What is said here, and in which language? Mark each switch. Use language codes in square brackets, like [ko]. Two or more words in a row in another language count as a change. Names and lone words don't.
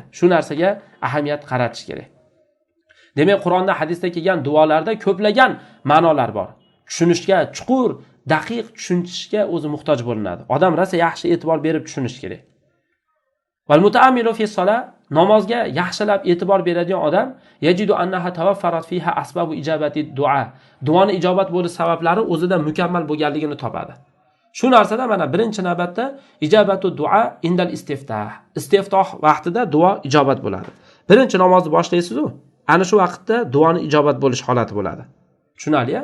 [uz] Shu narsaga ahamiyat qaratish kerak. Demak, Qur'onda, hadisda kelgan duolarda ko'plagan ma'nolar bor. Tushunishga, chuqur, daqiq tushunishga o'zi muhtoj bo'linadi. Odam rosa yaxshi e'tibor berib tushunish kerak. [ar] والمتأمل في الصلاة, [uz] namozga yaxshilab e'tibor beradigan odam [ar] يجد أنها توفرت فيها أسباب إجابة الدعاء. [uz] Duoni ijobat bo'lish sabablari o'zida mukammal bo'lganligini topadi. Shu narsada mana birinchi navbatda [ar] إجابة الدعاء عند الاستفتاح. [uz] Istiftoh vaqtida duo ijobat bo'ladi. Birinchi namozni boshlaysiz-ku, ana shu vaqtda duoni ijobat bo'lish holati bo'ladi. Tushunali-ya?